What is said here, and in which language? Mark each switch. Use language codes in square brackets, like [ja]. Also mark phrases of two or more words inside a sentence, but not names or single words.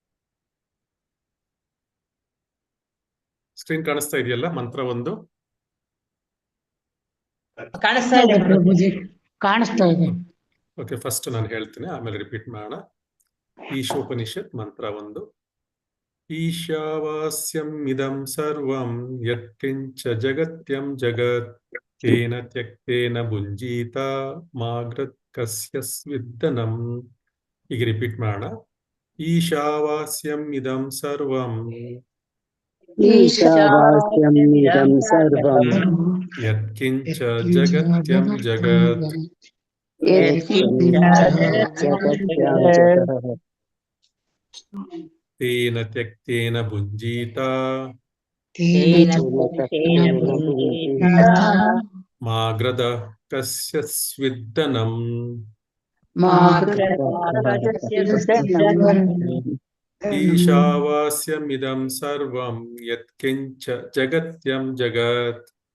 [kn] ಸ್ಕ್ರೀನ್ ಕಾಣಿಸ್ತಾ ಇದೆಯಲ್ಲ? ಮಂತ್ರ 1 ಕಾಣಿಸ್ತಾ ಇದೆ ಪ್ರಭುಜಿ, ಕಾಣಿಸ್ತಾ ಇದೆ. ಓಕೆ, ಫಸ್ಟ್ ನಾನು ಹೇಳ್ತೀನಿ, ಆಮೇಲೆ ರಿಪೀಟ್ ಮಾಡೋಣ. [sa] ಈಶೋಪನಿಷತ್ ಮಂತ್ರ 1. ಈಶಾವಾಸ್ಯಂ ಇದಂ ಸರ್ವಂ ಯತ್ಕಿಂಚ ಜಗತ್ಯಂ ಜಗತ್ ತೇನ ತ್ಯಕ್ತೇನ ಭುಂಜೀತ ಮಾಗ್ರತ್ ಕಸ್ಯ ಸ್ವಿದ್ದನಂ. [kn] ಈಗ ರಿಪೀಟ್ ಮಾಡೋಣ. [sa] ಈಶಾವಾಸ್ಯಂ ಇದಂ ಸರ್ವಂ ಯತ್ಕಿಂಚ ಜಗತ್ಯಂ ಜಗತ್ ತೇನ ತ್ಯಕ್ತೇನ ಭುಂಜೀತ ಮಾಗ್ರದ ಕಸ್ಯ ಸ್ವಿದ್ದನಂ ಈಶಾವಾಸ್ಯಮಿದಂ ಸರ್ವಂ ಯತ್ಕಿಂಚ ಜಗತ್ಯಂ ಜಗತ್